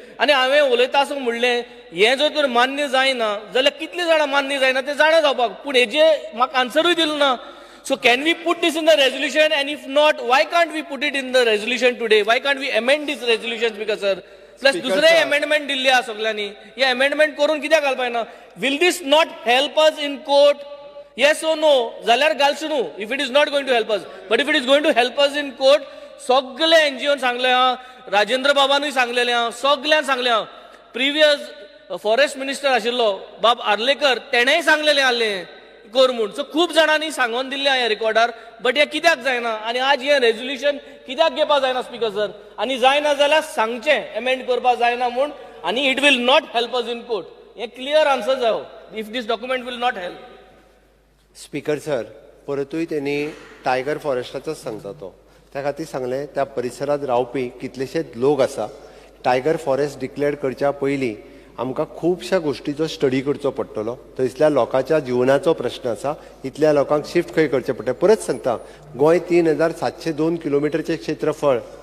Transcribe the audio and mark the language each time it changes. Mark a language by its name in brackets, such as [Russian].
[Goan Konkani] आनी हांवें उलयता आसतना म्हणलें हें जर तर मान्य जायना जाल्यार कितले जाणां मान्य जायना ते जाणा जावपाक. पूण हेजे म्हाका आन्सरूय दिलो ना. [English] So can we put this in the resolution, and if not, why can't we put it in the resolution today? Why can't we amend this resolution, Speaker sir? [Goan Konkani] Plus दुसरे amendment दिल्ले आहा सगळ्यांनी. हे amendment करून कित्याक घालपाक ना? [English] Will this not help us in court? Yes or no? [Goan Konkani] जाल्यार घालचो न्हू. [English] If it is not going to help us, but if it is going to help us in court, [Goan Konkani] सगळे NGO सांगले आहा, [English] राजेंद्र बाबानूय सांगलेले आहा, सगळ्यांक सांगले आहा. [Goan Konkani] प्रिवियस फॉरेस्ट मिनिस्टर आशिल्लो बाब आर्लेकर तेणेय सांगलेले आहले कर म्हणून. सो खूब जाणांनी सांगून दिल्ले ह्या रिकॉर्डार. बट हे कित्याक जायना आनी आज हे रेझोल्युशन कित्याक घेवपा जायना स्पीकर सर? आनी जायना जाल्यार सांगचें एमेंड करपा जायना म्हूण, आनी [English] It will not help us in court. [Goan Konkani] हे [English] clear answer [Goan Konkani] जायो [English] If this document will not help. [Goan Konkani] Speaker sir परतूय त्यांनी टायगर फॉरेस्टाचोच सांगता तो. त्या खातीर सांगलें त्या परिसरांत रावपी कितलेशेच लोक आसा. टायगर फॉरेस्ट डिक्लेअर करच्या पयलीं आमकां खुबश्या गोष्टीचो स्टडी करचो पडटलो. थंयसल्या लोकांच्या जिवनाचो प्रश्न आसा. इतल्या लोकांक शिफ्ट खंय करचें पडटा. परत सांगता गोंय 3702 किलोमिटरचें क्षेत्रफळ.